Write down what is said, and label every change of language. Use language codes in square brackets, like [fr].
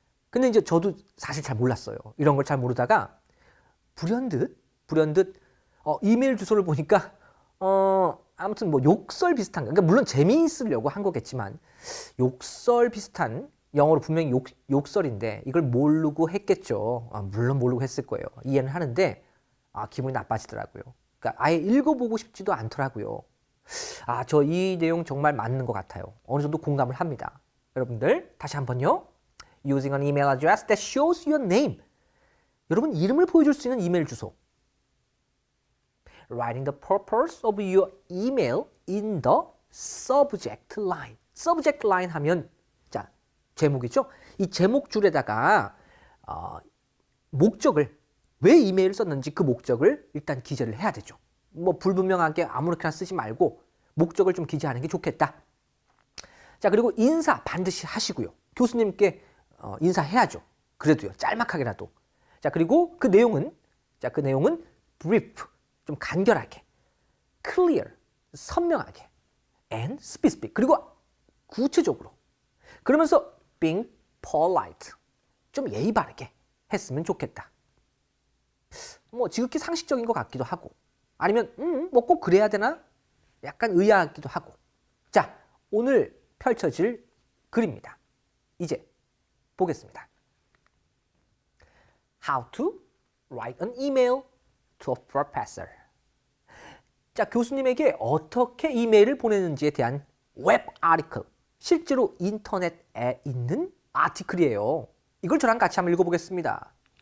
[ko] 근데 이제 저도 사실 잘 몰랐어요. 이런 걸 잘 모르다가 불현듯 이메일 주소를 보니까 아무튼 욕설 비슷한, 그러니까 물론 재미있으려고 한 거겠지만 욕설 비슷한, 영어로 분명히 욕설인데 이걸 모르고 했겠죠. 물론 모르고 했을 거예요. 이해는 하는데 기분이 나빠지더라고요. 그러니까 아예 읽어보고 싶지도 않더라고요. 저 이 내용 정말 맞는 것 같아요. 어느 정도 공감을 합니다. 여러분들 다시 한번요. [en] Using an email address that shows your name. [ko] 여러분 이름을 보여줄 수 있는 이메일 주소. [en] Writing the purpose of your email in the subject line. [ko] subject line 하면 자 제목이죠. 이 제목 줄에다가 목적을 왜 이메일을 썼는지 그 목적을 일단 기재를 해야 되죠. 뭐 불분명하게 아무렇게나 쓰지 말고 목적을 좀 기재하는 게 좋겠다. 자 그리고 인사 반드시 하시고요. 교수님께 인사해야죠. 그래도요 짤막하게라도. 자 그리고 그 내용은 brief 좀 간결하게, clear 선명하게, [en] and specific [ko] 그리고 구체적으로. 그러면서 [en] being polite [ko] 좀 예의 바르게 했으면 좋겠다. 뭐 지극히 상식적인 것 같기도 하고 아니면 뭐 꼭 그래야 되나? 약간 의아하기도 하고. 자 오늘 펼쳐질 글입니다. 이제 보겠습니다. [en] How to write an email to a professor. [ko] 자 교수님에게 어떻게 이메일을 보내는지에 대한 웹 아티클. 실제로 인터넷에 있는 아티클이에요. 이걸 저랑 같이 한번 읽어보겠습니다.